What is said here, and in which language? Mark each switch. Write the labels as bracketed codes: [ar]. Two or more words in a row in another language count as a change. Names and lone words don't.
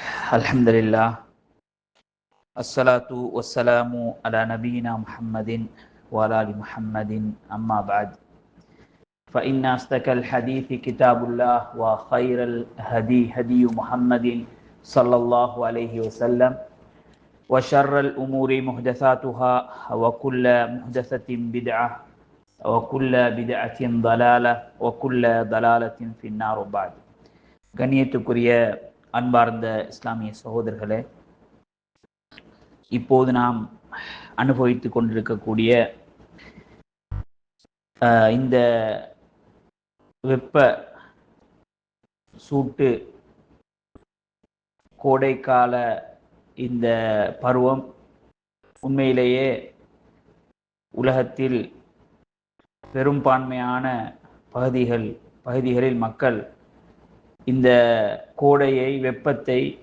[ar] الحمد لله والصلاة والسلام على نبينا محمد وعلى آل محمد أما بعد فإن أصدق الحديث كتاب الله وخير الهدي هدي محمد صلى الله عليه وسلم وشر الأمور محدثاتها وكل محدثة بدعة وكل بدعة ضلالة وكل ضلالة في النار بعد. [ta] கண்ணியத்துக்குரிய அன்பார்ந்த இஸ்லாமிய சகோதரர்களே, இப்போது நாம் அனுபவித்துக் கொண்டிருக்கக்கூடிய இந்த வெப்ப சூட்டு கோடைக்கால இந்த பருவம் உண்மையிலேயே உலகத்தில் பெரும்பான்மையான பகுதிகளில் மக்கள் இந்த கோடையை, வெப்பத்தை,